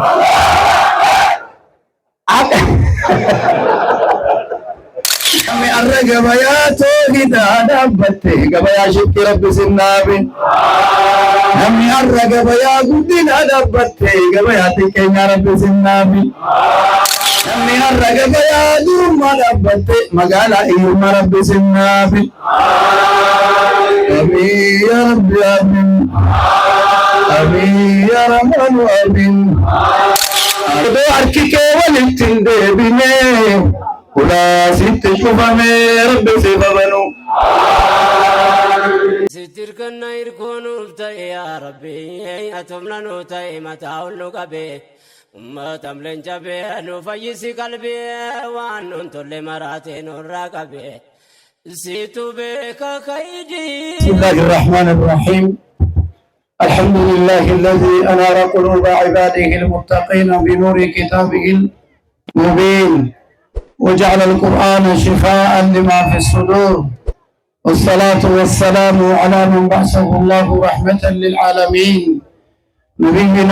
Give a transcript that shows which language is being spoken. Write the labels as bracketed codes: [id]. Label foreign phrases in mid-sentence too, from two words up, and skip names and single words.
[om] kami arra gabayaa toohidhaa dhaabbatte gabayaa shikki rabbi sinnaabe namni arra gabayaa guddinaa dhaabbatte gabayaa xiqqeenyaa rabbi sinnaabe namni arra gabayaa durummaa dhaabbatte magaalaa iyyummaa rabbi sinnaabe [ar] آمين يا ربي آمين آمين يا رحمن آمين [om] odoo harki kee walitti hin deebine kula sitti shufame rabbi sifabanu sitir kanna irkonuuf ta'e yaa rabbi atumna nu ta'e mataa hullu qabe ummatam lencabe nu fayyisi qalbi waan nun tolle maraate nurraa qabe situ beeka kaydi [ar] بسم الله الرحمن الرحيم الحمد لله الذي أنار قلوب عباده المتقين بنور كتابه المبين وجعل القرآن شفاء لما في الصدور والصلاة والسلام على من بعثه الله رحمة للعالمين نبينا